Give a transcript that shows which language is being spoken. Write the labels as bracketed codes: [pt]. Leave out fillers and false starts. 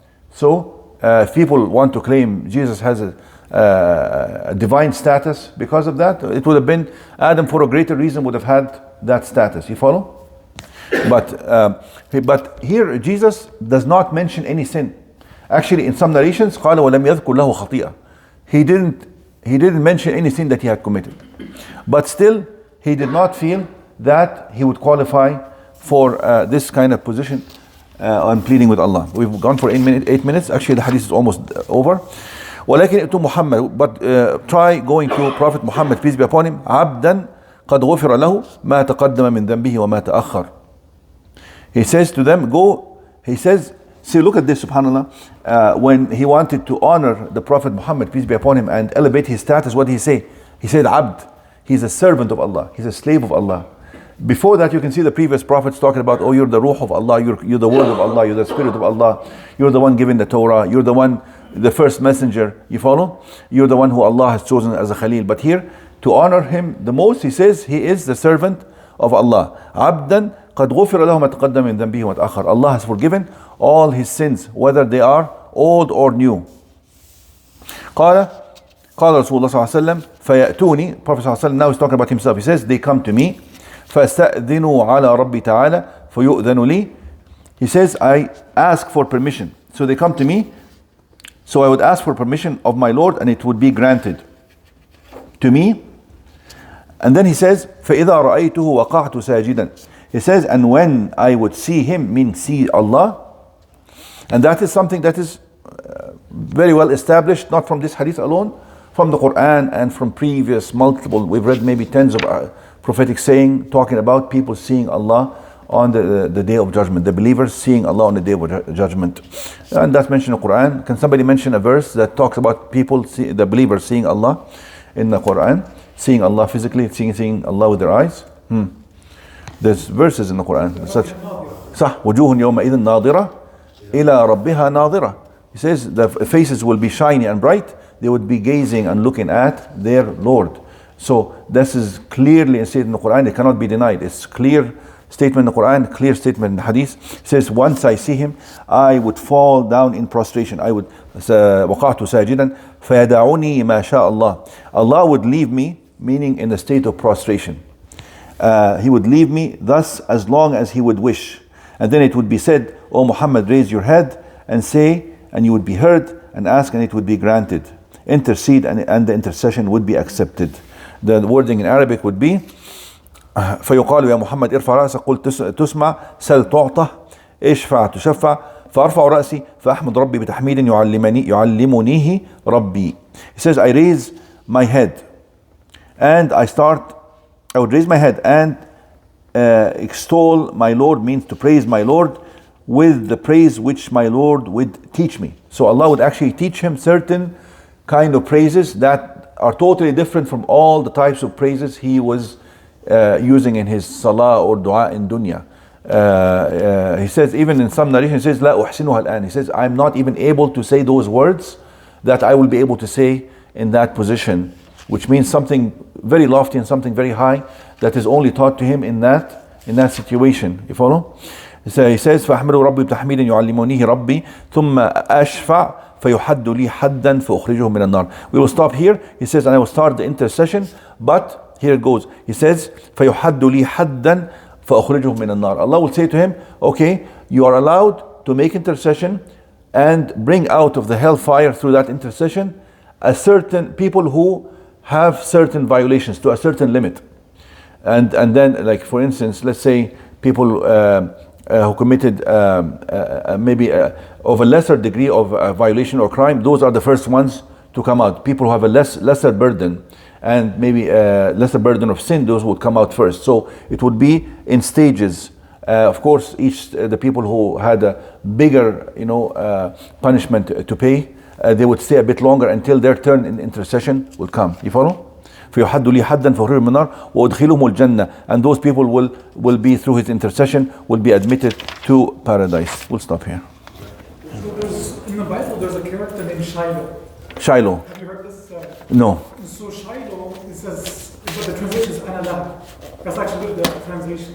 [en] So if people want to claim Jesus has a divine status because of that, it would have been Adam, for a greater reason, would have had that status. You follow? But here Jesus does not mention any sin. Actually, in some narrations, [ar] قال ولم يذكر له خطيئة. [en] He didn't mention any sin that he had committed. But still, he did not feel that he would qualify for this kind of position on pleading with Allah. We've gone for 8 minutes. Actually, the hadith is almost over. [ar] ولكن ائتوا محمد, [en] but try going to Prophet Muhammad, peace be upon him, [ar] عبدا قد غفر له ما تقدم من ذنبه وما تأخر. [en] He says to them, go. He says, see, look at this, subhanAllah. When he wanted to honor the Prophet Muhammad, peace be upon him, and elevate his status, what did he say? He said, Abd. He's a servant of Allah. He's a slave of Allah. Before that, you can see the previous prophets talking about, oh, you're the ruh of Allah, you're the word of Allah, you're the spirit of Allah, you're the one giving the Torah, you're the one, the first messenger. You follow? You're the one who Allah has chosen as a Khalil. But here, to honor him the most, he says he is the servant of Allah. [ar] Abdan قد غفر له ما تقدم من ذنبه وما تأخر. [en] Allah has forgiven all his sins, whether they are old or new. [ar] قال رسول الله صلى الله عليه وسلم فيأتوني. [en] Prophet صلى الله عليه وسلم now is talking about himself. He says, they come to me. [ar] فاستأذنوا على ربي تعالى فيؤذن لي. [en] He says, I ask for permission. So they come to me, so I would ask for permission of my Lord, and it would be granted to me. And then he says, [ar] فإذا رأيته وقعت ساجدا. [en] He says, and when I would see him, means see Allah. And that is something that is very well established, not from this hadith alone, from the Quran and from previous multiple, we've read maybe tens of prophetic saying, talking about people seeing Allah on the day of judgment, the believers seeing Allah on the day of judgment. And that's mentioned in the Quran. Can somebody mention a verse that talks about people, the believers seeing Allah in the Quran? Seeing Allah physically, seeing Allah with their eyes? There's verses in the Quran. [ar] Such. صح. وجوه يومئذ ناظرة إلى ربها ناظرة. [en] He says the faces will be shiny and bright. They would be gazing and looking at their Lord. So this is clearly stated in the Quran. It cannot be denied. It's clear statement in the Quran, clear statement in the Hadith. It says, once I see him, I would fall down in prostration. I would [ar] وقعت ساجدا فيدعني ما شاء الله. [en] Allah would leave me, meaning in the state of prostration. He would leave me thus as long as he would wish. And then it would be said, O Muhammad, raise your head and say, and you would be heard, and ask and it would be granted. Intercede and the intercession would be accepted. The wording in Arabic would be [ar] فيقال يا محمد ارفع رأسك قل تسمع سل تعطى اشفع تشفع فأرفع رأسي فأحمد ربي بتحميد يعلمنيه ربي. [en] He says, I raise my head and I would raise my head and extol my Lord, means to praise my Lord with the praise which my Lord would teach me. So Allah would actually teach him certain kind of praises that are totally different from all the types of praises he was using in his salah or dua in dunya. He says, even in some narration, he says, [ar] لا أحسنها الآن. [en] He says, I'm not even able to say those words that I will be able to say in that position, which means something very lofty and something very high that is only taught to him in that situation. You follow? So he says, [ar] فأحمد ربي بتحميد يعلمنيه ربي ثم أشفع فيحد لي حدا فأخرجه من النار. [en] We will stop here. He says, and I will start the intercession, but here it goes. He says, [ar] فَيُحَدُّ لِي حَدًّا فَأُخْرِجُهُ مِنَ النَّارِ. [en] Allah will say to him, okay, you are allowed to make intercession and bring out of the hellfire through that intercession a certain people who have certain violations to a certain limit. And then, like for instance, let's say people who committed maybe of a lesser degree of violation or crime, those are the first ones to come out. People who have a lesser burden and maybe lesser burden of sin, those would come out first. So it would be in stages. Of course, each the people who had a bigger, punishment to pay, they would stay a bit longer until their turn in intercession would come. You follow? [ar] فيحد لي حدا فأخرجهم من النار وأدخلهم الجنة. [en] And those people will be, through his intercession, will be admitted to paradise. We'll stop here. So in the Bible, there's a character named Shiloh. Shiloh. Have you heard this? No. So Shiloh, it says, but the translation is Analah. That's actually the translation.